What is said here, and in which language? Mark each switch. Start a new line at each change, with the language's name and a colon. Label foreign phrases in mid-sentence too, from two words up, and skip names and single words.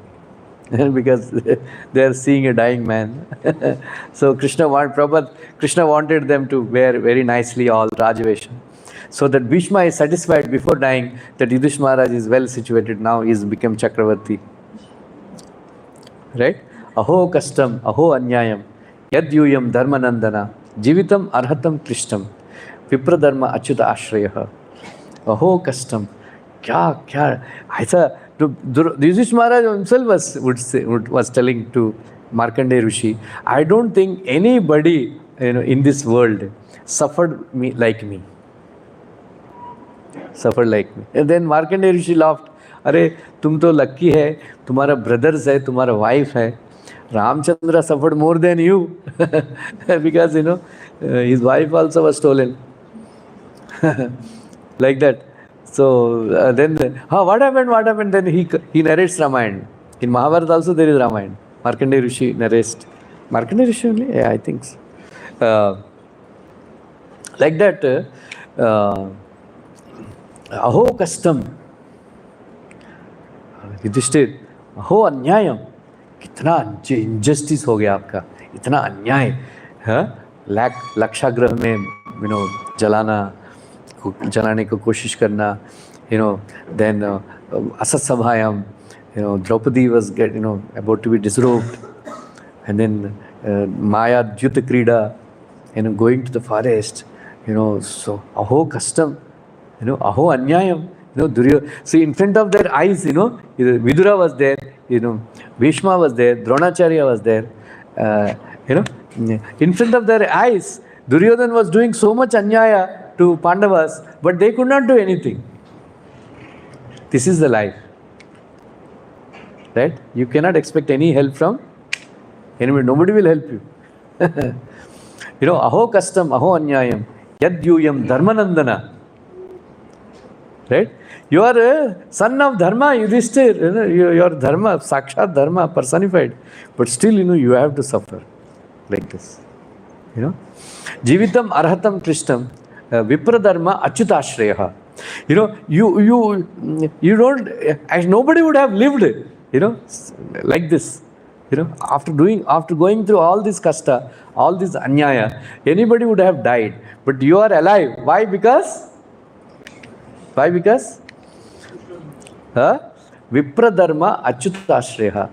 English: Because they are seeing a dying man. So Krishna wanted them to wear very nicely all Rajavesha. So that Bhishma is satisfied before dying that Yudhishthira Maharaj is well situated now, he has become Chakravarti. Right?
Sanskrit: अहो कष्टम्, अहो अन्यायम्, यद्यूयं धर्मनन्दन, जीवितम् अर्हतं कृष्टम्, विप्रधर्म अच्युत आश्रयाः. अहो कष्टम्। क्या?
Hindi: Aisa,
English: Yudhishthira Maharaj himself was telling to Markandeya Rishi, I don't think anybody in this world suffered like me. And then Markandeya Rishi laughed.
Hindi: अरे, तुम तो लकी है, तुम्हारा ब्रदर्स है, तुम्हारा वाइफ है.
English: Ramchandra suffered more than you. Because, his wife also was stolen. Like that. So then, what happened? Then he narrates Ramayana. In Mahabharata also there is Ramayana. Markandeya Rishi narrates. Markandeya Rishi only? Yeah, I think so. Like that,
Sanskrit: अहो कष्टम्, युधिष्ठिर, अहो अन्यायम्,
Hindi: कितना injustice हो गया आपका, इतना अन्याय, लक्षाग्रह में जलाने को कोशिश करना,
English: then
Sanskrit: असत् सभायाम्,
English: Draupadi was about to be disrobed, and then
Sanskrit: माया द्यूत क्रीडा,
English: going to the forest, so
Sanskrit: अहो कष्टम्, अहो अन्यायम्,
English: see, in front of their eyes, Vidura was there, Bhishma was there, Dronacharya was there, in front of their eyes, Duryodhan was doing so much anyaya to Pandavas, but they could not do anything. This is the life. Right? You cannot expect any help from anybody. Nobody will help you.
Sanskrit: अहो कष्टम्, अहो अन्यायम्, यद्यूयं धर्मनन्दन.
English: Right? You are a son of Dharma, Yudhishthir. You are Dharma,
Sanskrit: साक्षात् धर्म
English: personified. But still, you have to suffer like this.
Sanskrit: जीवितम् अर्हतं कृष्टम्, विप्रधर्म अच्युताश्रयाः.
English: You don't, nobody would have lived, like this. After going through all this kasta, all this anyaya, anybody would have died. But you are alive. Why? Because?
Sanskrit: विप्रधर्म अच्युताश्रयाः.